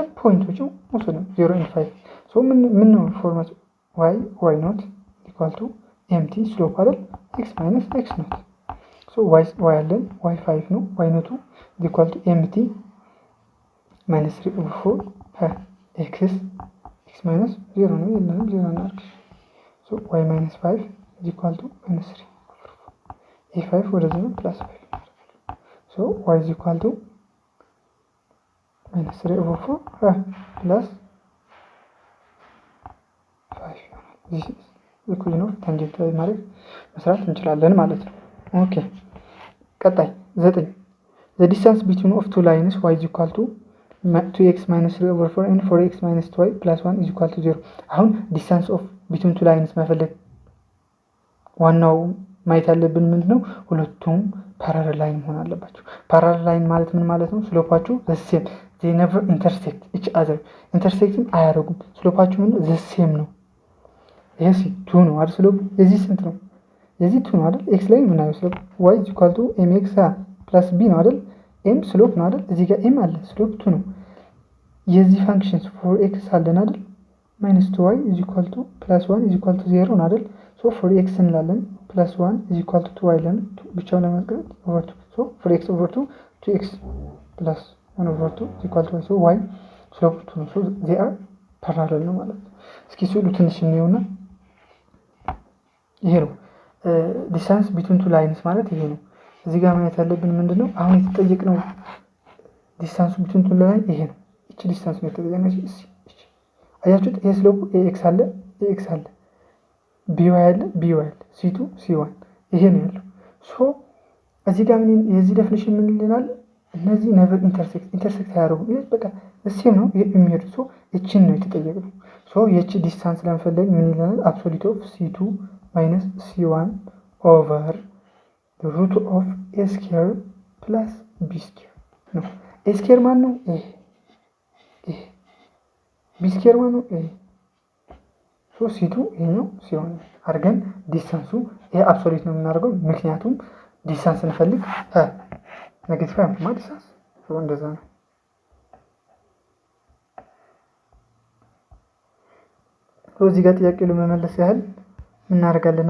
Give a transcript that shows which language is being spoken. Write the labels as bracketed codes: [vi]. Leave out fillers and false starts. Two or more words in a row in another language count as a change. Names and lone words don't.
[am] ፖይንቶቹ ወሰዱ 0 and 5 ሶ ምን ነው ፎርማት [en] y naught equal to mt slope [am] አይደል? [en] x minus x naught so y [am] አለን y 5 ነው። [en] y naught equal to mt minus 3 over 4 x minus 0 [am] ነው። የለም 0 እናድርግ። [en] ሶ y minus 5 is equal to minus 3 over 4 [am] ይህ 5 ወደዚህ ነው [en] plus 5 so y is equal to minus 3 over 4 plus 5 this is equation of tangent [am] ማለት መስራት እንችላለን ማለት ነው። ኦኬ ቀጣይ 9 [en] the distance between of two lines y is equal to 2x minus 3 over 4 and 4x minus 2y plus 1 is equal to 0 [am] አሁን [en] distance of between two lines [am] መፈለግ ዋናው ማየት ያለብን ምንድነው ሁለቱም [en] parallel line [am] መሆን አለባቸው። [en] parallel line [am] ማለት ምን ማለት ነው? ስሎፓቸው [en] the same they never intersect each other [am] intersecting አያደርጉም። ስሎፓቸው ምን [en] the same [am] ነው። ይሄ 2 ነው አይደል? ስሎፕ የዚህ ስንት ነው? የዚህ 2 ነው አይደል? x ላይ ምን አይነት ስሎፕ [en] y is equal to mx plus b [am] ነው አይደል? m ስሎፕ ነው አይደል? እዚህ ጋር m አለ ስሎፕ 2 ነው። የዚህ ፋንክሽንስ 4x አለን አይደል? [en] minus 2y is equal to plus 1 is equal to 0 [am] ነው አይደል? [en] so 4x [am] እንላለን [en] plus 1 is equal to 2y [am] ለን ብቻውን ለማስቀመጥ [en] over 2 so 4x over 2 2x plus 1 over 2 is equal to y so y slope 2 [am] ነው [en] so they are parallel [am] ነው ማለት ነው። እስኪ ስሉ ትንሽ እንየውና ይሄ ነው [en] distance between two lines [am] ማለት ይሄ ነው። እዚህ ጋር ማየት ያለብን ምንድነው አሁን የተጠየቅነው [en] distance between two lines [am] ይሄ ነው። እቺ distance ነው የተጠየቅነው እሺ አያችሁት? ይሄ ስሎፕ ax አለ ax አለ by አለ by አለ c2 c1 ይሄ ነው ያለው። ሶ እዚህ ጋር ምን የዚህ ዴፊኒሽን ምን ይለናል? እነዚህ [en] never intersect [am] ያደርጉ ይሄ በቃ እዚህ ነው የሚሄዱ ሶ እቺን ነው የተጠየቅነው። ሶ የቺ ዲስታንስ ለመፈለግ ምን ይለናል? [en] absolute of c2 minus c1 over the root of a square plus b square ነው። a square [am] ማን ነው? ይሄ b square ማን ነው? ይሄ ሶ c2 ይሄኛው c1 አድርገን ዲስታንሱ ይሄ አብሶሉት ነው የምናደርገው ምክንያቱም ዲስታንስ እንፈልግ ኔጌቲቭ ማለት ዲስታንስ ሶ እንደዛ ነው። እዚህ ጋር ጥያቄ ለመመለስ ያህል ምን እናደርጋለን?